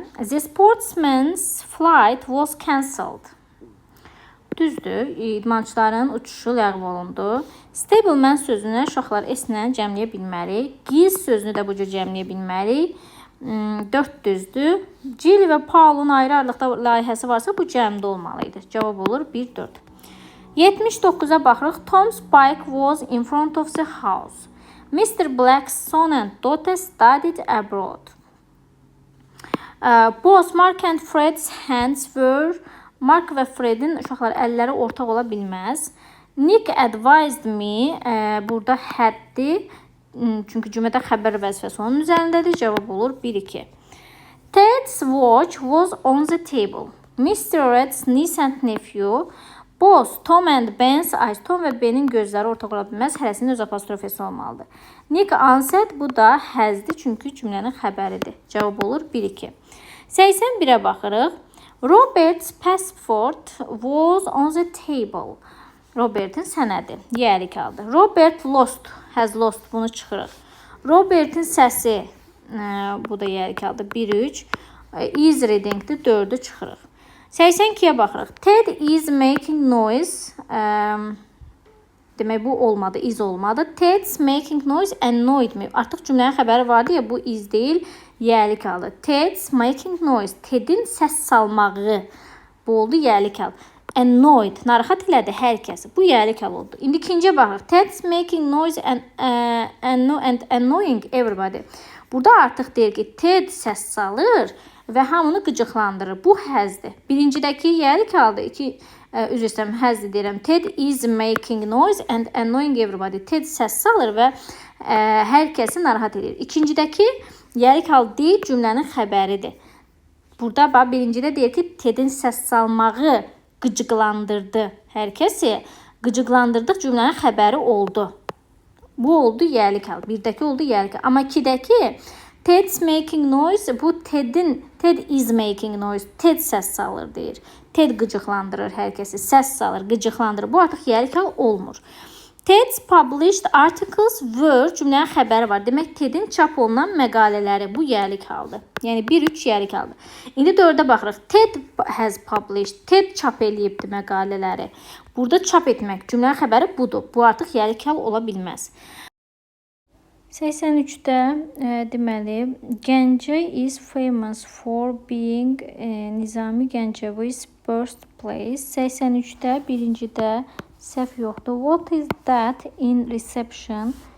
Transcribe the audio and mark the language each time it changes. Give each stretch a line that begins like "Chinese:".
English: The sportsman's flight was cancelled.
Azerbaijani: Düzdür. İdmançıların uçuşu ləğv olundu. Stableman sözünü uşaqlar S-lə cəmləyə bilmərik. Giz sözünü də bu cür cəmləyə bilmərik. 4 düzdür. Jill və Paul'un ayrı-ayrılıqda layihəsi varsa bu cəmdə olmalıydı. Cavab olur 1, 4. 79-a baxırıq.
English: Tom's bike was in front of the house. Mr. Black's son and daughter studied abroad. Both Mark and Fred's hands were...
Azerbaijani: Mark və Fred'in uşaqlar əlləri ortaq ola bilməz.
English: Nick advised me.
Azerbaijani: Burada haddir. Çünki cümlədə xəbər vəzifəsi onun üzərindədir. Cavab olur 1, 2.
English: Ted's watch was on the table. Mr. Red's niece and nephew. Both Tom and Ben's eyes.
Azerbaijani: Tom və Ben'in gözləri ortaq ola bilməz. Hərəsinin öz apostrofesi olmalıdır.
English: Nick answered.
Azerbaijani: Bu da has'dir. Çünki cümlənin xəbəridir. Cavab olur 1, 2. 81-ə baxırıq.
English: Robert's passport was on the table.
Azerbaijani: Robert'in sənədi. Yəlik aldı.
English: Robert lost. Has lost.
Azerbaijani: Bunu çıxırıq. Robert'in səsi. Bu da yəlik aldı. 1, 3. Is reading'dir. 4-ü çıxırıq. 82-yə baxırıq.
English: Ted is making noise.
Azerbaijani: Demək, bu olmadı. Is olmadı.
English: Ted's making noise annoyed me.
Azerbaijani: Artıq cümlənin xəbəri vardı ya, bu is deyil. Yəlik aldı.
English: Ted's making noise.
Azerbaijani: Ted'in səs salmağı. Bu oldu yəlik aldı. Annoyed. Narahat elədi hər kəsi. Bu yəlik al oldu. İndi ikinciyə baxırıq.
English: Ted's making noise and annoying everybody.
Azerbaijani: Burada artıq deyir ki, Ted səs salır və hamını qıcıqlandırır. Bu həzdir. Birincidəki yəlik aldı. Üzr istəyirəm, həzdir deyirəm.
English: Ted is making noise and annoying everybody.
Azerbaijani: Ted səs salır və hər kəsi narahat edir. İkincidəki yəlik al deyil, cümlənin xəbəridir. Burada bax birincidə deyir ki, Tedin səs salmağı qıcıqlandırdı hər kəsi. Qıcıqlandırdıq cümlənin xəbəri oldu. Bu oldu yəlik hal. Birdəki oldu yəlik hal. Amma ikidəki
English: Ted's making noise,
Azerbaijani: bu
English: Ted is making noise.
Azerbaijani: Ted səs salır deyir. Ted qıcıqlandırır hər kəsi. Səs salır, qıcıqlandırır. Bu artıq yəlik hal olmur.
English: Ted's published articles were
Azerbaijani: cümlənin xəbəri var. Demək Tedin çap olunan məqalələri bu yəlik haldır. Yəni 1-3 yəlik haldır. İndi 4-ə baxırıq.
English: Ted has published.
Azerbaijani: Ted çap eləyibdi məqalələri. Burada çap etmək cümlənin xəbəri budur. Bu artıq yəlik hal ola bilməz. 83-də deməli
English: Gəncə is famous for being Nizami Gəncəvi's birthplace.
Azerbaijani: 83-də birincidə səhv yoxdur.
English: What is that in reception?